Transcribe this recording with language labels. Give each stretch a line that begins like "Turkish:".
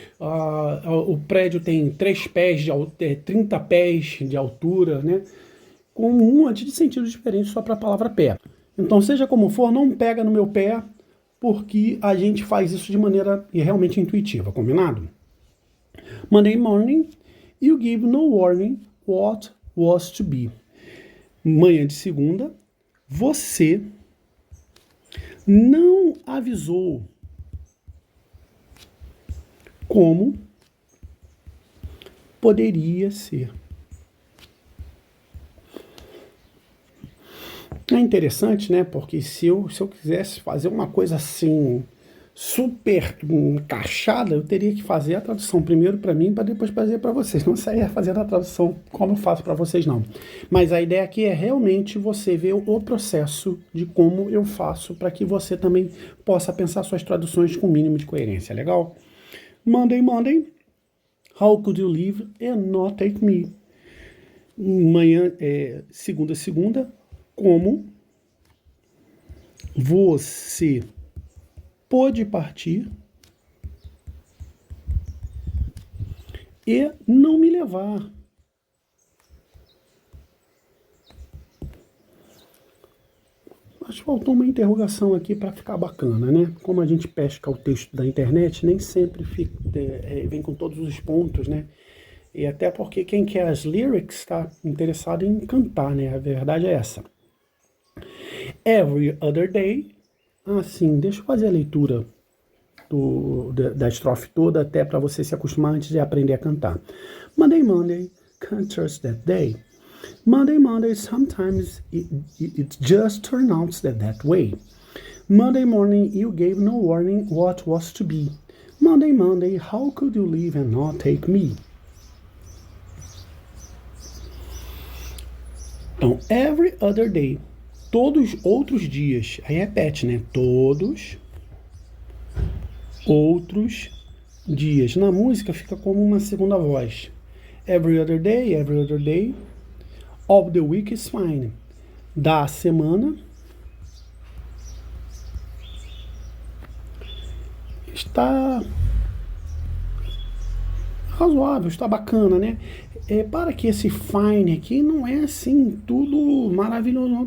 Portuguese: O prédio tem 3 pés, 30 pés de altura, né? Com um monte de sentidos diferentes só para a palavra pé. Então, seja como for, não pega no meu pé, porque a gente faz isso de maneira realmente intuitiva, combinado?
English: Monday morning, you give no warning what was to be.
Portuguese: Manhã de segunda, você não avisou como poderia ser. É interessante, né? Porque se eu quisesse fazer uma coisa assim super encaixada, eu teria que fazer a tradução primeiro para mim, para depois fazer para vocês. Não saia fazendo a tradução como eu faço para vocês, não. Mas a ideia aqui é realmente você ver o processo de como eu faço para que você também possa pensar suas traduções com o mínimo de coerência. Legal?
English: Monday, how could you leave and not take me?
Portuguese: Manhã, segunda, como você pôde partir e não me levar. Acho que faltou uma interrogação aqui para ficar bacana, né? Como a gente pesca o texto da internet, nem sempre vem com todos os pontos, né? E até porque quem quer as lyrics está interessado em cantar, né? A verdade é essa.
English: Every other day.
Portuguese: Sim, deixa eu fazer a leitura da estrofe toda, até para você se acostumar antes de aprender a cantar.
English: Monday, can't trust that day. Monday, sometimes it just turns out that way. Monday morning, you gave no warning what was to be. Monday, how could you leave and not take me?
Portuguese: Então,
English: every other day,
Portuguese: todos outros dias, aí repete, né? Todos outros dias. Na música fica como uma segunda voz.
English: Every other day, of the week is fine.
Portuguese: Da semana está razoável, está bacana, né? Para que esse fine aqui não é assim tudo maravilhoso, não.